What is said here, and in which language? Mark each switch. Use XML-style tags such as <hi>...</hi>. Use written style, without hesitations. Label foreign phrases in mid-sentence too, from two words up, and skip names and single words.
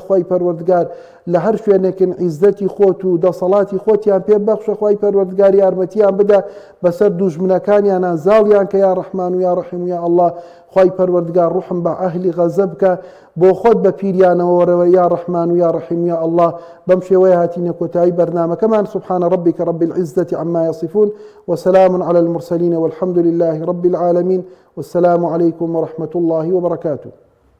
<ckb>خوای پەروەردگار لە هەر شوێنێکن عیزەتی خۆت و دەسەڵاتی خۆتیان پێ بەخشە خوای پەروەردگار یارمەتیان بدە بەسەر دوژمنەکانیان زاڵیان کە</ckb> <ar>یا ڕەحمان و یا ڕەحیم و یا الله</ar> <ckb>خوای پەروەردگار ڕوحم بە ئەهلی غەزە بکە بۆ خۆت بە پیریانەوە وەرەوە</ckb> <ar>یا ڕەحمان و یا ڕەحیم یا الله</ar> <ckb>بەم شێوەیە هاتینە کۆتایی بەرنامەکەمان</ckb> <ar>سبحان ربك رب العزة عما يصفون وسلام على المرسلين والحمد لله رب العالمين والسلام عليكم ورحمة الله وبركاته</ar>